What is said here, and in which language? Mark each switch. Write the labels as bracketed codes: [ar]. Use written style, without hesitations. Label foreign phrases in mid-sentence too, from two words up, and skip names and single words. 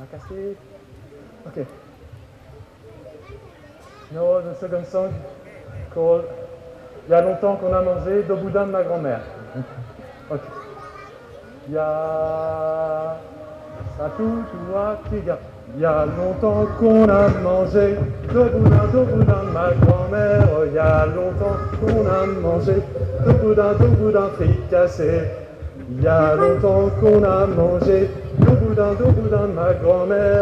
[en] Okay. No, the second song called Il y a longtemps qu'on a mangé deux boudins de ma grand-mère. [ms] Ok. [fr] Il y a [ms] satu, dua, tiga. [fr] Il y a longtemps qu'on a mangé deux boudins de ma grand-mère. Il y a longtemps qu'on a mangé deux boudins fricassés. Il y a longtemps qu'on a mangé deux boudins de ma grand-mère.